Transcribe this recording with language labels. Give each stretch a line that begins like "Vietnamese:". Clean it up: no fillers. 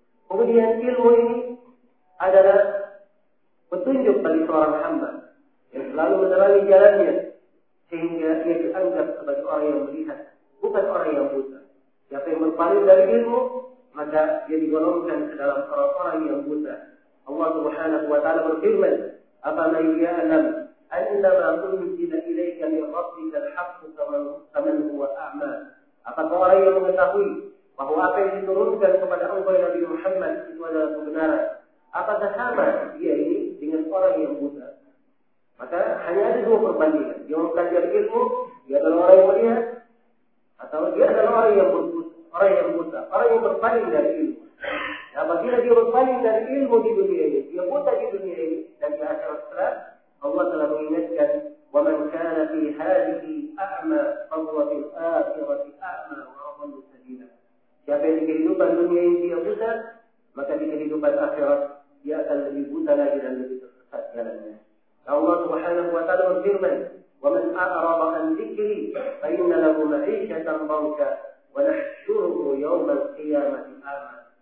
Indonesian: Kemudian ilmu ini adalah petunjuk bagi seorang hamba yang selalu menerangi jalannya sehingga ia dianggap sebagai orang yang melihat, bukan orang yang buta. Siapa yang berpaling dari ilmu, maka dia digolongkan ke dalam orang-orang yang buta. Allah subhanahu wa ta'ala berfirman,
Arabic: أَفَمَنْ يَعْلَمُ أَنَّمَا أُنْزِلَ إِلَيْكَ مِنْ رَبِّكَ الْحَقُّ فَمَنْ هُوَ أَعْمَى.
Indonesian: Apakah orang yang mengetahui bahwa apa yang diturunkan kepada engkau Nabi Muhammad itu adalah kebenaran? Apakah sama dia ini dengan orang yang buta? Maka hanya ada dua perbandingan. Dia mempelajari ilmu, dia adalah orang yang melihat, atau dia adalah orang yang buta, orang yang berpaling dari ilmu. Nah, apabila dia berpaling dari ilmu di dunia ini, dia buta di dunia ini, dan di akhirat setelah, Allah telah mengingatkan,
Arabic: وَمَنْ كَانَ فِي هَذِهِ أَعْمَى فَهُوَ فِي الْآخِرَةِ أَعْمَى وَأَضَلُّ سَبِيلًا.
Indonesian: Siapa yang di kehidupan dunia ini dia buta, maka di kehidupan akhirat dia akan lebih buta lagi dan lebih tersesat jalannya. Allah subhanahu wa ta'ala berfirman,
Arabic: وَمَنْ أَعْرَضَ عَنْ ذِكْرِي فَإِنَّ لَهُ مَعِيشَةً ضَنكًا وَنَحْشُرُهُ يَوْمَ الْقِيَامَةِ أَعْمَى.